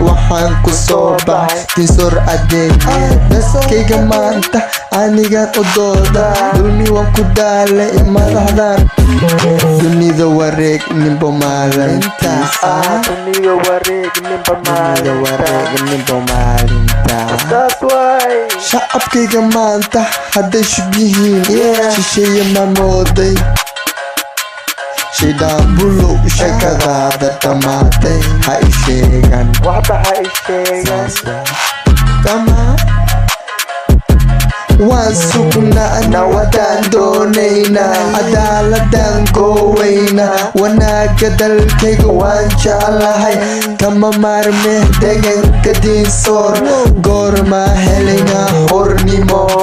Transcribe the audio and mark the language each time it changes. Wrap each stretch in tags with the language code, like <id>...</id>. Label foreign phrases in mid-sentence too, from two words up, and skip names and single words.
<so>Waxaan ku soo baxay diinsoor adeeg. Dadkayga maanta anigaan u dooda. Dulmi waan ku daalay madaxdan. Dunida wareeg, ninbo maalintiisa. Dunida wareeg, ninbo Dunida wareeg, maalinta. ninbo maalinta.</so> <en>That's why.</en> <so>Shacabkayga maanta hadday shub yihiin. Yeah. Shisheeye ma mooday. Shidaan bulow, sheekadaada dhammaatay. Ha i sheegan. Waxba ha i sheegan. Saas waa.</so> <en>Come on.</en> <so>Waan sugnaa, nawadaan doonaynaa. Cadaaladaan gooweynaa. Wanaagga dalkayga waan jeclahay. Kama maarme deegaanka diinsoor. Goormaa helaynaa xornimo?</so>